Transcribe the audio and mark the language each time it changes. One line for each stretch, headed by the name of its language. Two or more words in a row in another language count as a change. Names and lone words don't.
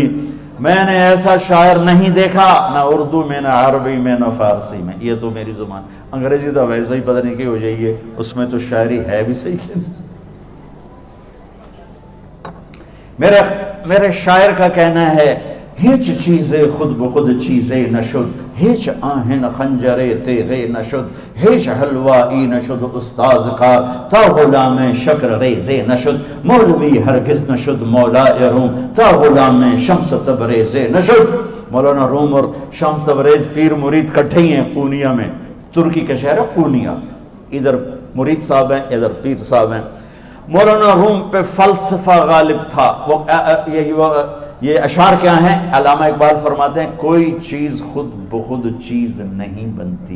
Urdu: میں نے ایسا شاعر نہیں دیکھا، نہ اردو میں، نہ عربی میں، نہ فارسی میں. یہ تو میری زبان. انگریزی تو ویسے ہی پتہ نہیں کی ہو جائیے، اس میں تو شاعری ہے بھی صحیح ہے. میرے شاعر کا کہنا ہے،
Persian: ہیچ چیزیں خود بخود چیزیں نشد، ہیچ آہن خنجرے تیغے نشد، ہیچ حلوائی نشد استاذ کا تا غلام شکر ریزے نشد، مولوی ہرگز نشد مولا روم تا غلام شمس تبریز نشد.
Urdu: مولانا روم اور شمس تبریز پیر مرید کٹھے ہیں پونیا میں. ترکی کا شہر ہے پونیا. ادھر مرید صاحب ہیں، ادھر پیر صاحب ہیں. مولانا روم پہ فلسفہ غالب تھا. یہ اشعار کیا ہیں؟ علامہ اقبال فرماتے ہیں، کوئی چیز خود بخود چیز نہیں بنتی.